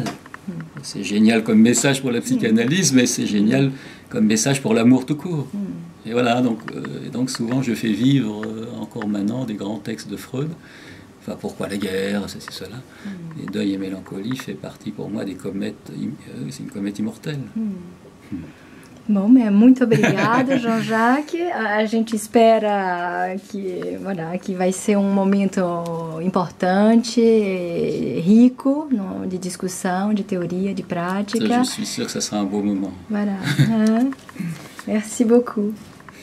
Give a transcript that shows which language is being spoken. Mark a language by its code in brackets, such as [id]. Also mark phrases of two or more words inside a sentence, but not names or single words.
[fr] C'est génial comme message pour la psychanalyse, mais c'est génial comme message pour l'amour tout court. Et voilà, donc souvent je fais vivre encore maintenant des grands textes de Freud. Enfin, pourquoi la guerre, ceci, cela. Et Deuil et mélancolie fait partie pour moi des comètes, c'est une comète immortelle. [pt] Bom, muito obrigada, Jean-Jacques. A gente espera que vai ser momento importante, rico, de discussão, de teoria, de prática. [fr] Ça, je suis sûr que ça sera un beau moment. Voilà. Merci beaucoup.